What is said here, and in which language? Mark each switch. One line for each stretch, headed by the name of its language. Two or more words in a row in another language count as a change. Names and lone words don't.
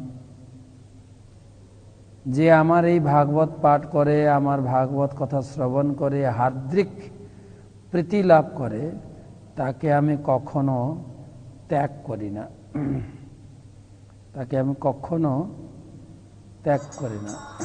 Bangla: যে আমার এই ভাগবত পাঠ করে আমার ভাগবত কথা শ্রবণ করে হার্দিক প্রীতি লাভ করে তাকে আমি কখনো ত্যাগ করি না, তাকে আমি কখনো ত্যাগ করি না।